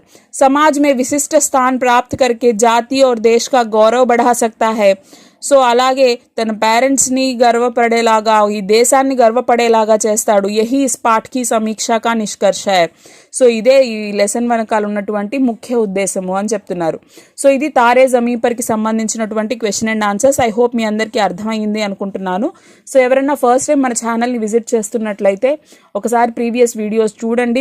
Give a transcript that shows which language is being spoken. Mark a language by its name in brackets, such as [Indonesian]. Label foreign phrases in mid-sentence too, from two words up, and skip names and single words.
[Hindi] समाज में विशिष्ट स्थान प्राप्त करके जाति और देश का गौरव बढ़ा सकता है. [Telugu] సో అలాగే తన పేరెంట్స్ని గర్వపడేలాగా, ఈ దేశాన్ని గర్వపడేలాగా చేస్తాడు. [Hindi] यही इस पाठ की समीक्षा का निष्कर्ष है. [Telugu] సో ఇదే ఈ లెసన్ వెనకాల ఉన్నటువంటి ముఖ్య ఉద్దేశము అని చెప్తున్నారు. సో ఇది తారే జమీన్ పర్కి సంబంధించినటువంటి [English] question and answers. I hope [Telugu] మీ అందరికీ అర్థమైంది అనుకుంటున్నాను. సో ఎవరైనా [English] first time [Telugu] మన ఛానల్ని విజిట్ చేస్తున్నట్లయితే ఒకసారి [English] previous videos [Telugu] చూడండి.